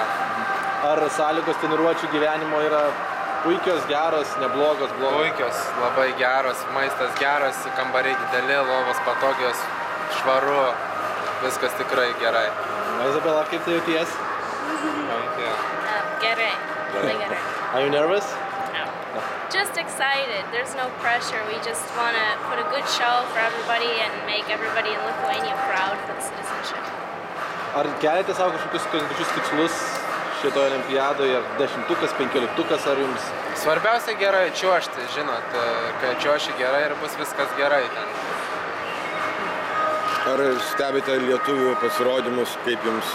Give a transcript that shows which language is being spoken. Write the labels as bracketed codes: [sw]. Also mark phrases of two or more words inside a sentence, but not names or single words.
[lt] Ar sąlygos treniruočių gyvenimo yra puikios, geros, neblogos, blogos? Puikios, labai geros, maistas geras, kambariai dideli, lovos patogios, švaru, viskas tikrai gerai. Izabela, kaip tai jauties? Gerai, really gerai. [en] Are you nervous? No. Just excited. There's no pressure. We just want to put a good show for everybody and make everybody in Lithuania proud for the citizenship. [lt] Ar keliate savo kažkokius konkrečius tikslus šitoje olimpiadoje, 10-tukas, 15-tukas, ar jums? Svarbiausia gerai čiuošti, žinot, kai čiuoši gerai ir bus viskas gerai ten. Ar stebite lietuvių pasirodymus, kaip jums?